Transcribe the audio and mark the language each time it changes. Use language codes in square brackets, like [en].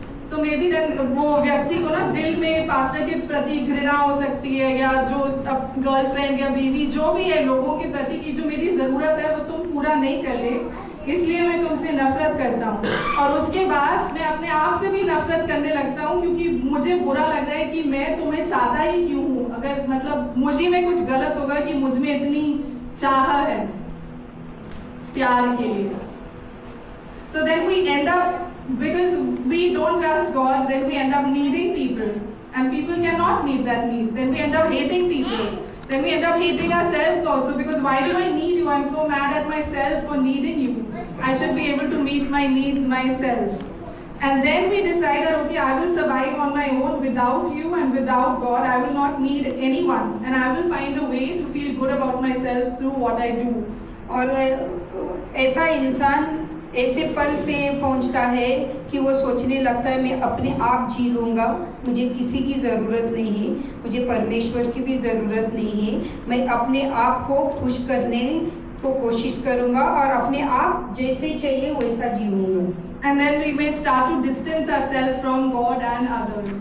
[en] so maybe then [hi] वो व्यक्ति को ना दिल में पास्टर के प्रति घृणा हो सकती है, या जो गर्लफ्रेंड या बीवी जो भी है लोगों के प्रति कि जो मेरी ज़रूरत है वो तुम पूरा नहीं कर ले, इसलिए मैं तुमसे नफरत करता हूँ। और उसके बाद मैं अपने आप से भी नफरत करने लगता हूँ क्योंकि मुझे बुरा लग रहा है कि मैं तुम्हें चाहता ही क्यों हूँ, अगर मतलब मुझे में कुछ गलत होगा कि मुझ में इतनी चाह है प्यार के लिए। [en] So then we end up, because we don't trust God, then we end up needing people, and people cannot meet that needs. Then we end up hating people. Then we end up hating ourselves also, because why do I need you? I'm so mad at myself for needing you. I should be able to meet my needs myself. And then we decide that okay, I will survive on my own without you and without God. I will not need anyone, and I will find a way to feel good about myself through what I do. [hi] और ऐसा इंसान ऐसे पल पे पहुंचता है कि वो सोचने लगता है मैं अपने आप जी लूँगा, मुझे किसी की ज़रूरत नहीं है, मुझे परमेश्वर की भी ज़रूरत नहीं है, मैं अपने आप को खुश करने को कोशिश करूँगा और अपने आप जैसे चाहिए वैसा जीऊँगा। [en] And then we may start to distance ourselves from God and others.